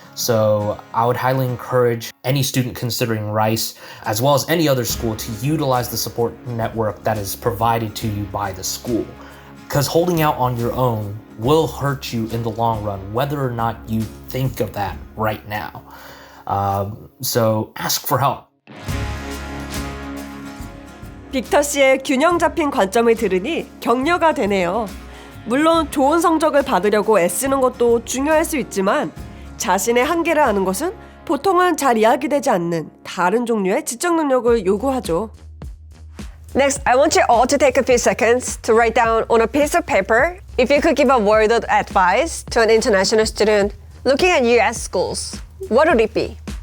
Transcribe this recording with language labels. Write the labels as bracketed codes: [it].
[en] So I would highly encourage any student considering Rice, as well as any other school, to utilize the support network that is provided to you by the school. Because holding out on your own will hurt you in the long run, whether or not you think of that right now. So ask for help. [ko] 빅터 씨의 균형 잡힌 관점을 들으니 격려가 되네요. 물론 좋은 성적을 받으려고 애쓰는 것도 중요할 수 있지만 자신의 한계를 아는 것은 보통은 잘 이야기되지 않는 다른 종류의 지적 능력을 요구하죠. [en] Next, I want you all to take a few seconds to write down on a piece of paper if you could give a word of advice to an international student looking at US schools. What would it be?